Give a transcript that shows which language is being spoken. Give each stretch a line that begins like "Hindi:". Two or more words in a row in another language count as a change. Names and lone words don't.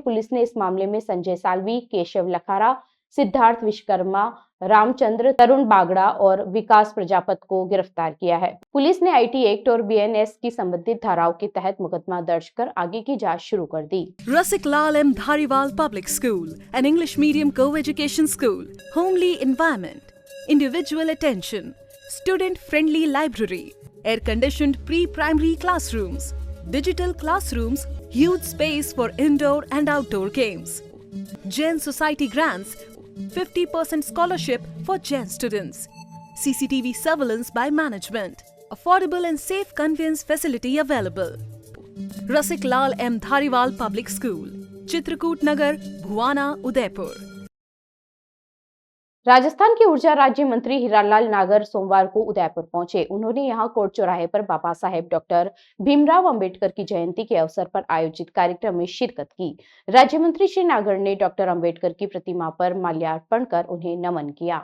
Hindi: पुलिस ने इस मामले में संजय सालवी, केशव लखारा, सिद्धार्थ विश्वकर्मा, रामचंद्र, तरुण बागड़ा और विकास प्रजापत को गिरफ्तार किया है। पुलिस ने आईटी एक्ट और बीएनएस की संबंधित धाराओं के तहत मुकदमा दर्ज कर आगे की जांच शुरू कर दी।
English: Rasik Lal M. Dhariwal Public School, an English medium co-education school, homely environment, individual attention, student-friendly library, air-conditioned pre-primary classrooms, digital classrooms, huge space for indoor and outdoor games. Jain Society grants 50% scholarship for Jain students. CCTV surveillance by management. Affordable and safe conveyance facility available. Rasik Lal M. Dhariwal Public School, Chitrakoot Nagar, Bhuwana, Udaipur.
Hindi: राजस्थान के ऊर्जा राज्य मंत्री हीरालाल नागर सोमवार को उदयपुर पहुंचे। उन्होंने यहां कोर्ट चौराहे पर बाबा साहेब डॉक्टर भीमराव अंबेडकर की जयंती के अवसर पर आयोजित कार्यक्रम में शिरकत की। राज्य मंत्री श्री नागर ने डॉक्टर अंबेडकर की प्रतिमा पर माल्यार्पण कर उन्हें नमन किया।